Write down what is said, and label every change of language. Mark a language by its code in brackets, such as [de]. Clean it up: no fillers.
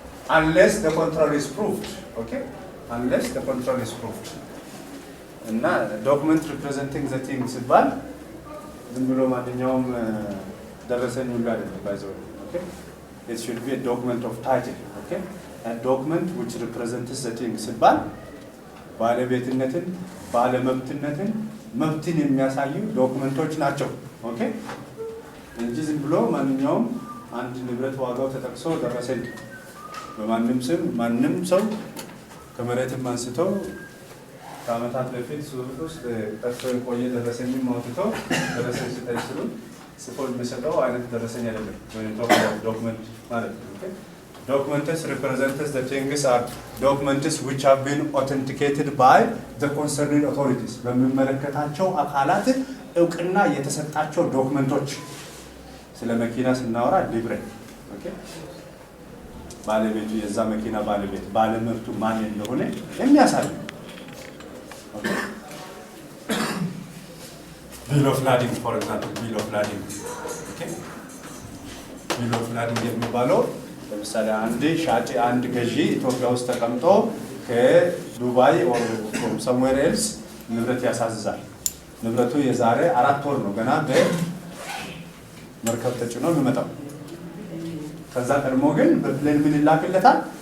[en] Unless the contrary is proved. Okay? Unless the contrary is proved. And now, document representing the thing [am] ሲባል ዝም ብሎ ማንኛውም ደረሰኝ ሁሉ አይደለም [en] by the way. Okay? It should be a document of title. Okay? A document which represents the thing [am] ሲባል ባለቤትነትን ባለመብትነትን መብትን የሚያሳዩ ዶክመንቶች ናቸው። ኦኬ? እንጂ ዝም ብሎ ማንኛውም አንድ ንብረት ዋጋው ተጠቅሶ ደረሰኝ በማንም ስም ማንም ሰው ከመሬትም አንስቶ ከዓመታት በፊት ሱቅ ውስጥ ጠፍቶ የቆየ ደረሰኝም አውጥቶ ደረሰኝ ስጠኝ ሲሉ ጽፎ የሚሰጠው አይነት ደረሰኝ አይደለም። ወይም ዶክመንት ማለት ነው። ኦኬ? [en] Documents represents the things are documents which have been authenticated by the concerned authorities. [am] በሚመለከታቸው አካላት እውቅና የተሰጣቸው ዶክመንቶች። ስለ መኪና ስናወራ ሊብሬ ኦኬ? ባለቤቱ የዛ መኪና ባለቤት ባለመብቱ ማን እንደሆነ የሚያሳይ ኦኬ? [en] Bill of lading for example, bill of lading. [am] ኦኬ? Bill of lading የሚባለው ለምሳሌ አንድ ሻጭ አንድ ገዢ ኢትዮጵያ ውስጥ ተቀምጦ ከዱባይ [en] or from somewhere else [am] ንብረት ያሳዝዛል። ንብረቱ የዛሬ 4 ወር ነው ገና በመርከብ ተጭኖ የሚመጣው። ከዛ ቀድሞ ግን በፕሌን ምን ይላክለታል?